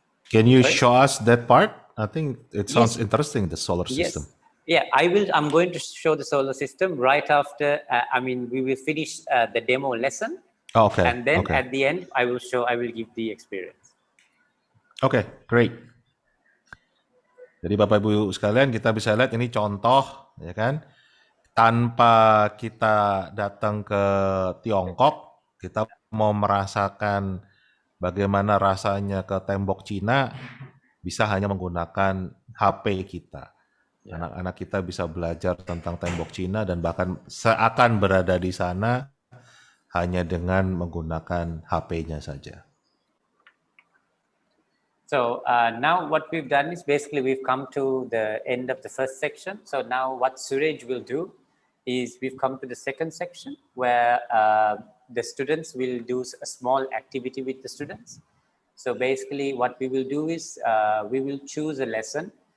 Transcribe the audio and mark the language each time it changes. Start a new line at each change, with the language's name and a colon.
English: can you show us that part? I think it sounds interesting, the solar system. Yeah, I'm going to show the solar system right after, we will finish the demo lesson. And then at the end, I will give the experience. Okay, great.
Indonesian: Jadi Bapak Ibu sekalian, kita bisa lihat ini contoh, ya kan? Tanpa kita datang ke Tiongkok, kita mau merasakan bagaimana rasanya ke tembok Cina, bisa hanya menggunakan HP kita. Anak-anak kita bisa belajar tentang tembok Cina dan bahkan seakan berada di sana hanya dengan menggunakan HP-nya saja.
English: So now what we've done is basically we've come to the end of the first section. So now what Suraij will do is we've come to the second section where the students will do a small activity with the students. So basically what we will do is we will choose a lesson.